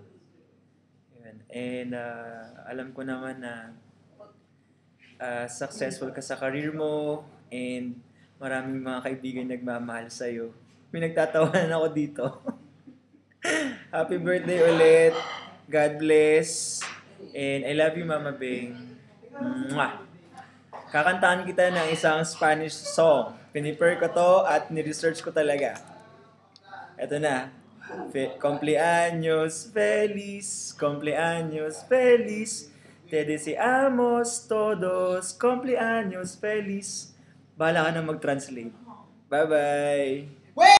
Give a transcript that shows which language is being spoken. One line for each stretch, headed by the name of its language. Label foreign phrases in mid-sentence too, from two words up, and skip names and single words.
Filipino: Yun. And alam ko naman na successful ka sa career mo and maraming mga kaibigan nagmamahal sa'yo. May nagtatawanan ako dito.
English: Happy birthday ulit. God bless. And I love you, Mama Beng. Mwah!
Filipino: Kakantaan kita ng isang
English: Spanish song.
Filipino: Piniper ko to at ni-research ko talaga. Ito na.
Spanish: Cumpleaños feliz, cumpleaños feliz. Te deseamos todos cumpleaños feliz.
Filipino: Bahala ka na mag-translate. Bye-bye!